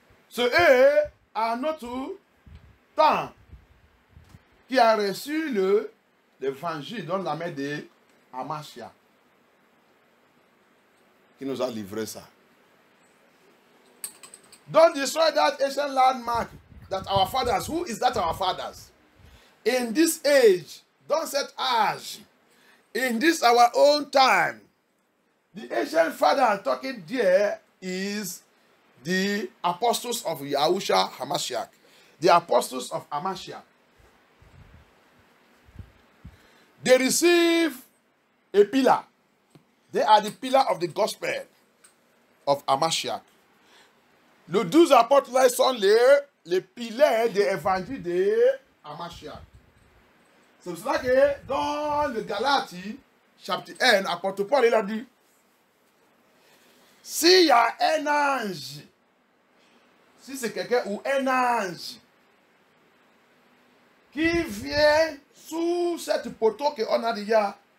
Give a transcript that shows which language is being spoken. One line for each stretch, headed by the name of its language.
French: C'est à notre temps qui a reçu l'évangile dans la main de Hamashiach, qui nous a livré ça.
English: Don't destroy that ancient landmark that our fathers, who is that our fathers? In this age, don't set age. In this our own time, the ancient father talking there is the apostles of Yahusha Hamashiach. The apostles of Hamashiach. They receive a pillar. They are the pillar of the gospel of Hamashiach.
French: Les 12 apôtres là sont les piliers de l'évangile de Hamashiach. C'est pour cela que dans le Galatie, chapitre 1, apôtre Paul il a dit, s'il y a un ange, si c'est quelqu'un ou un ange qui vient sous cette poteau qu'on a déjà